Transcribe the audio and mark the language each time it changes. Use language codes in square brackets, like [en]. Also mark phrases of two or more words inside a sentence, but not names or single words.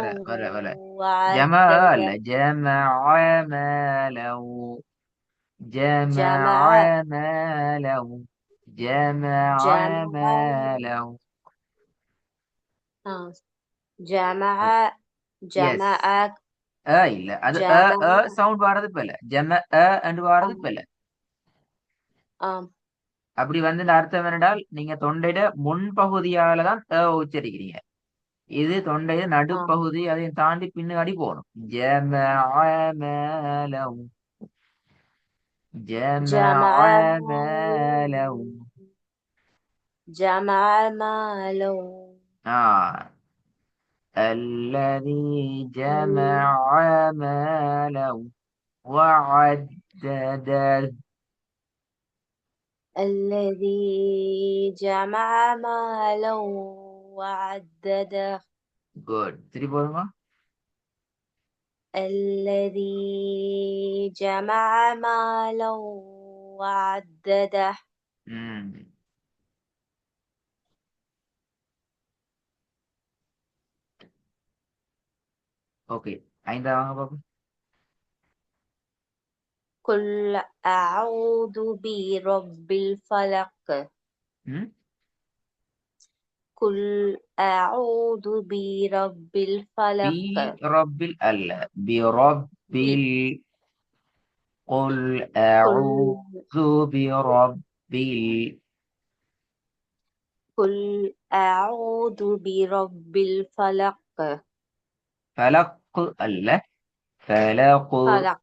[ar] ولا جمع وعدده. جمع ماله. جمع جمع ماله. جمع جمع ماله. جمع [en] எஸ். [ar] جمع [ta] இல்ல அது [ar] جمع [ta] சவுண்ட் வாரது இப்ப இல்ல. ஜம என்று வாரது இப்ப آم இல்ல. آم அப்படி வந்து இந்த அர்த்தம் என்னடால் நீங்க தொண்டையிட முன்பகுதியால தான் உச்சரிக்கிறீங்க. இது தொண்டைய آم நடுப்பகுதி, அதையும் தாண்டி பின்னாடி போகணும். [ar] جمع ماله جمع ماله جمع ماله. جمع ماله ஆ الذي جمع ماله وعدده. الذي جمع ماله وعدده [ta] குட். திருப்பி போதுமா? [ar] الذي جمع ماله وعدده [ta] ம் ஓகே. ஐந்தாவது வாங்க பாப்போம். [ar] قل أعوذ برب الفلق ம் قل أعوذ برب பி الفلق [ta] ரப்பில் அல்ல, [ar] بِ رَبِّ. قل قل أعوذ بربل. قل أعوذ برب الفلق [ta] فلق அல்ல, فلق. [ar] فلق